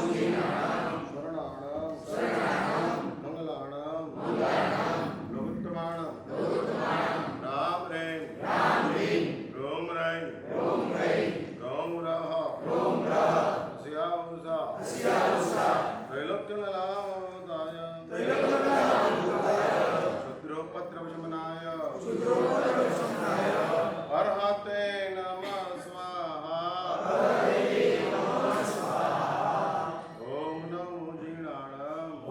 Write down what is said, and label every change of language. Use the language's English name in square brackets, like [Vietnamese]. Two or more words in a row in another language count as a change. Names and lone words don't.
[Prakrit languages] જીણાણં શરણાણં શરણાણં મંગલાણં મંગલાણં લોકોત્તમાણં લોકોત્તમાણં રામ રેમ રોમ રેમ રોમ રહ સ્યાઉષા [Sanskrit] त्रैलोक्यनलामोदाय क्षुद्रोपद्रवशमनाय अर्हते नमः स्वाहा ओम [Prakrit languages] नमो जीणाणं